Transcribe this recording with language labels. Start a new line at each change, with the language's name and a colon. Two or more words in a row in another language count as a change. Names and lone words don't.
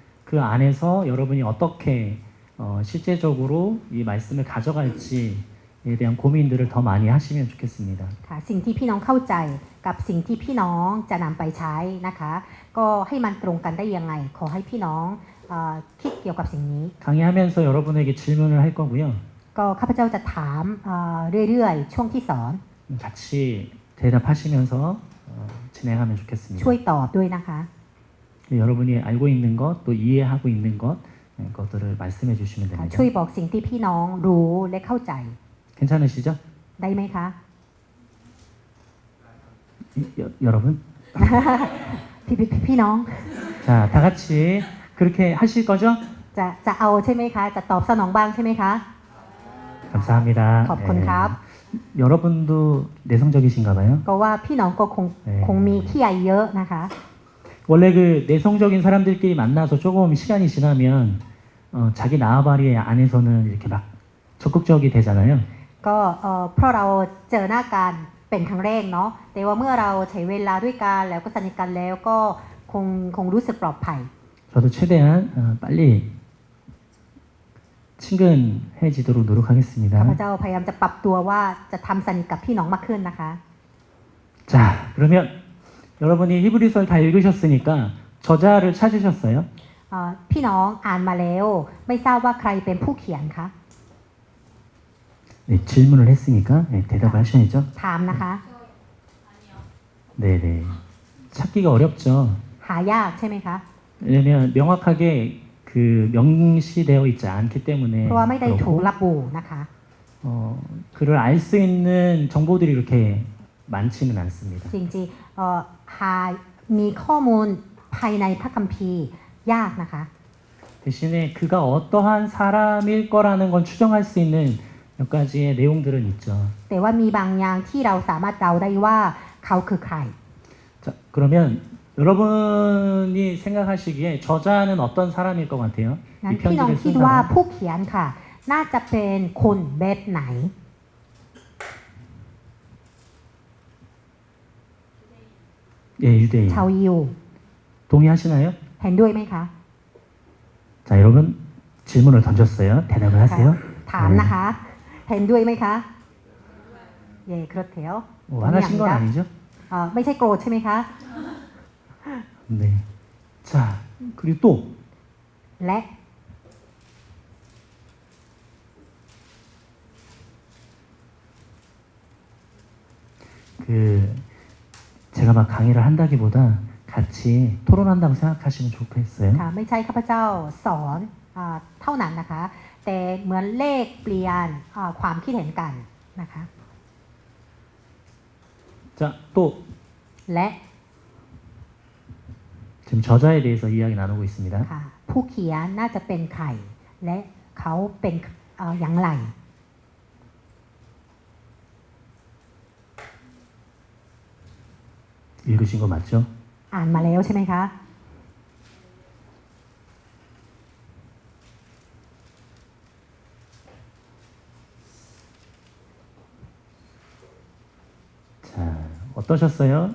Korean: 그 안에서 여러분이 어떻게 실제적으로 이 말씀을 가져갈지에 대한 고민들을 더 많이 하시면 좋겠습니다.
Thai: ค่ะสิ่งที่พี่น้องเข้าใจกับสิ่งที่พี่น้องจะนำไปใช้นะคะก็ให้มันตรงกันได้ยังไงขอให้พี่น้องคิดเกี่ยวกับสิ่งนี้
Korean: 강의하면서 여러분에게 질문을 할 거고요.
Thai: ก็ข้าพเจ้าจะถามเรื่อยๆช่วงที่สอน
Korean: 같이 대답하시면서 진행하면 좋겠습니다.
Thai: ช่วยตอบด้วยนะคะ
Korean: 여러분이 알고 있는 것, 또 이해하고 있는 것들을 말씀해 주시면
Thai: ค่ะ
Korean: 됩니다.
Thai: ช่วยบอกสิ่งที่พี่น้องรู้และเข้าใจ
Korean: 괜찮으시죠?
Thai: ได้ไหมคะ
Korean: 여러분?
Thai: พี่น้อง
Korean: 자, 다 같이 그렇게 하실 거죠?
Thai: จะเอาใช่ไหมคะจะตอบสนองบ้างใช่ไหมคะ
Korean: 감사합니다.
Thai: ขอบคุณครับ
Korean: 여러분도 내성적이신가 봐요.
Thai: ก็ว่าพี่น้องก็คงมีขี้ใยเยอะนะคะ
Korean: 원래 그 내성적인 사람들끼리 만나서 조금 시간이 지나면 자기 나아바리 안에서는 이렇게 막 적극적이 되잖아요.
Thai: ก็เพราะเราเจอหน้ากันเป็นครั้งแรกเนาะแต่ว่าเมื่อเราใช้เวลาด้วยกันแล้วก็สนิทกันแล้วก็คงรู้สึกปลอดภัย
Korean: 저도 최대한 빨리 친근해지도록
Thai: ข้าพ
Korean: 노력하겠습니다.
Thai: เจ้าพยายามจะปรับตัวว่าจะทำสนิทกับพี่น้องมากขึ้นนะคะ
Korean: 자, 그러면 여러분이 히브리서를 다 읽으셨으니까 저자를 찾으셨어요?
Thai: พี่น้องอ่านมาแล้วไม่ทราบว่าใครเป็นผู้เขียนคะ
Korean: 네, 질문을 했으니까 네, 대답을 하셔야죠.
Thai: ถามนะคะ
Korean: 네네. 찾기가 어렵죠.
Thai: หายากใช่ไหมคะ
Korean: 왜냐면 명확하게 그 명시되어 있지 않기
Thai: เพ
Korean: 때문에
Thai: ราะว่าไม่ได้ถูก
Korean: 그렇고,
Thai: ระบุนะคะ
Korean: 그를 알 수 있는 정보들이 이렇게 많지는 않습니다.
Thai: จริงๆหามีข้อมูลภายในพระคัมภีร์ยากนะคะ
Korean: 대신에 그가 어떠한 사람일 거라는 건 추정할 수 있는 몇 가지의 내용들은 있죠.
Thai: แต่ว่ามีบางอย่างที่เราสามารถเดาได้ว่าเขาคือใคร
Korean: 자, 그러면 여러분이 생각하시기에 저자는 어떤 사람일 것 같아요?
Thai: งั้น
Korean: 이
Thai: พี่น้อง
Korean: 편지를
Thai: คิด
Korean: 쓴
Thai: ว่า
Korean: 사람.
Thai: ผู้เขียนค่ะ น่าจะเป็นคนแบบไหน
Korean: 예, 유대인.
Thai: ชาวยิว
Korean: 동의하시나요?
Thai: เห็นด้วยไหมคะ
Korean: 자, 여러분 질문을 던졌어요. 대답을 하세요.
Thai: ถามนะคะ เห็นด้วยไหมคะ เย่ครบเถียว
Korean: 화나신 건 아니죠?
Thai: ไม่ใช่โกรธใช่ไหมคะ
Korean: 네. 자, 그리고 또
Thai: และ
Korean: 제가 막 강의를 한다기보다 같이 토론한다고 생각하시면 좋겠어요.
Thai: ค่ะไม่ใช่ข้าพเจ้าสอนเท่านั้นนะคะ แต่เหมือนเลขเปลี่ยนความคิดเห็นกันนะคะ
Korean: 자, 또
Thai: และ
Korean: 지금 저자에 대해서 이야기 나누고 있습니다.
Thai: ค่ะผู้เขียนน่าจะเป็นใครและเขาเป็นอย่างไร
Korean: 읽으신 거 맞죠?
Thai: อ่านมาแล้วใช่ไหมคะ
Korean: 자, 어떠셨어요?